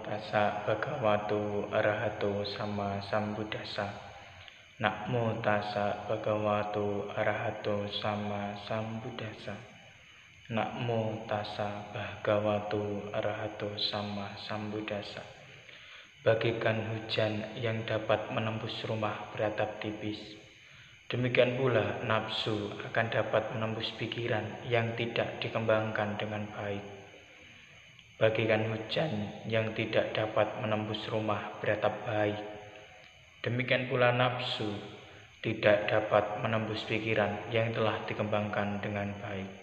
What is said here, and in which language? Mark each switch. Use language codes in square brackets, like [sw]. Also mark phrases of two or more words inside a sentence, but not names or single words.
[pi] tassa bhagavato arahato sama sambuddhassa. Namo tassa bhagavato arahato sama sambuddhassa. Namo tassa bhagavato arahato sama sambuddhassa. [id] Bagaikan hujan yang dapat menembus rumah beratap tipis, demikian pula nafsu akan dapat menembus pikiran yang tidak dikembangkan dengan baik. Bagaikan hujan yang tidak dapat menembus rumah beratap baik, demikian pula nafsu tidak dapat menembus pikiran yang telah dikembangkan dengan baik.